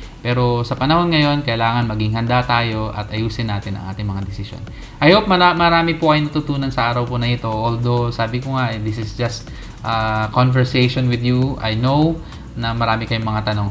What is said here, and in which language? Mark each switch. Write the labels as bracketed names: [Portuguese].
[Filipino] Pero sa panahon ngayon, kailangan maging handa tayo at ayusin natin ang ating mga desisyon. [English] I hope [Filipino] marami po kayo natutunan sa araw po na ito. [English] Although, [Filipino] sabi ko nga, [English] this is just conversation with you. I know [Filipino] na marami kayong mga tanong.